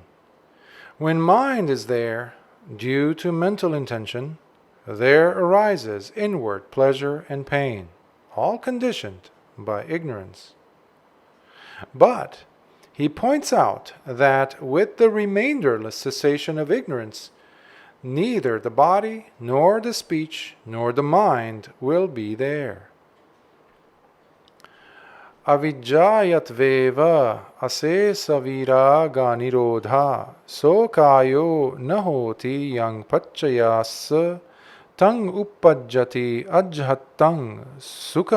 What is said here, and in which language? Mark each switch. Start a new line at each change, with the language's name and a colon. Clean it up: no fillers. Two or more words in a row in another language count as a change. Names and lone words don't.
English: When mind is there due to mental intention, there arises inward pleasure and pain, all conditioned by ignorance. But he points out that with the remainderless cessation of ignorance, neither the body, nor the speech, nor the mind will be there.
Pali: Avijjayatveva asesa viraga nirodha sokayo nahoti yang paccayas tang uppajjati ajhattang sukha